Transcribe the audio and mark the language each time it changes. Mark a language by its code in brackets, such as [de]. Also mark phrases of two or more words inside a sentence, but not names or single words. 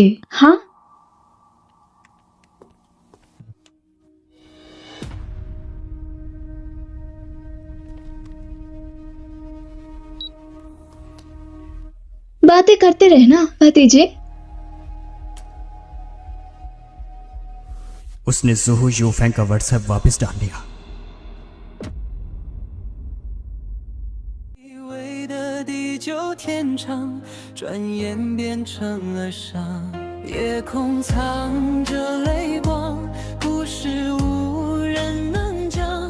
[hi] हाँ, बातें करते रहना भतीजे। उसने जोहो यूफेंग का व्हाट्सएप वापस डाल दिया। [zh] 以为的地久天长，转眼变成了伤。夜空藏着泪光，故事无人能讲。